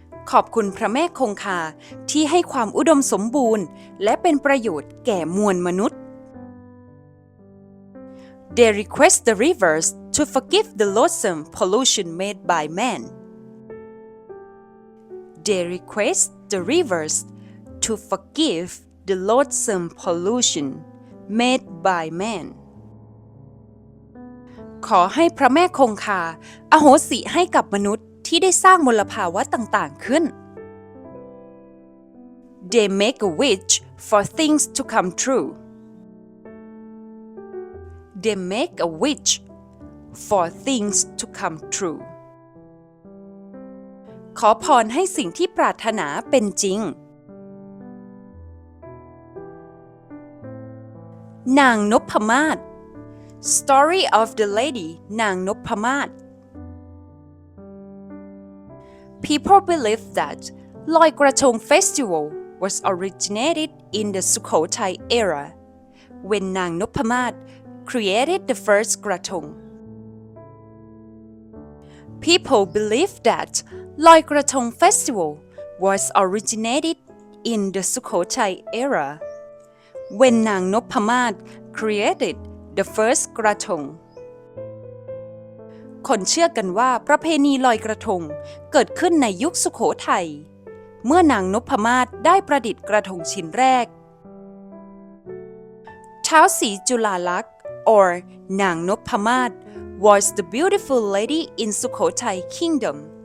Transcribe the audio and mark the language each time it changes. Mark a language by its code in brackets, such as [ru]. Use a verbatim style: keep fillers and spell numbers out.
[th] ขอบคุณพระแม่คงคาที่ให้ความอุดมสมบูรณ์และเป็นประโยชน์แก่มวลมนุษย์ [en] They request the rivers to forgive the loathsome pollution made by man. They request the rivers to forgive the loathsome pollution made by man. [th] ขอให้พระแม่คงคาอโหสิให้กับมนุษย์ที่ได้สร้างมลภาวะต่างๆขึ้น [en] They make a wish for things to come true. They make a wish for things to come true. [th] ขอพรให้สิ่งที่ปรารถนาเป็นจริง [en] นางนพมาศ Story of the Lady นางนพมาศPeople believe that Loi Krathong Festival was originated in the Sukhothai era, when Nang Noppamat created the first Krathong. People believe that Loi Krathong Festival was originated in the Sukhothai era, when Nang Noppamat created the first Krathong. [th] คนเชื่อกันว่าประเพณีลอยกระทงเกิดขึ้นในยุคสุโขทัยเมื่อนางนพมาศได้ประดิษฐ์กระทงชิ้นแรกท้าวศรีจุฬาลักษณ์ or นางนพมาศ [en] was the beautiful lady in Sukhothai kingdom